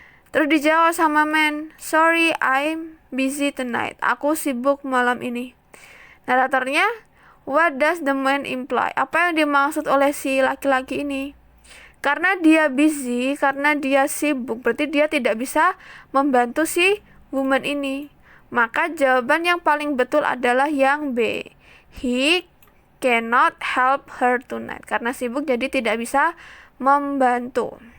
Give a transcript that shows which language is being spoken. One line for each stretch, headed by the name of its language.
Indonesian: Terus dijawab sama
English: man, sorry, I'm busy tonight.
Indonesian: Aku sibuk malam ini. Naratornya,
English: what does the man imply?
Indonesian: Apa yang dimaksud oleh si laki-laki ini? Karena dia busy, karena dia sibuk, berarti dia tidak bisa membantu si woman ini. Maka jawaban yang paling betul adalah yang B.
English: He cannot help her tonight.
Indonesian: Karena sibuk jadi tidak bisa membantu.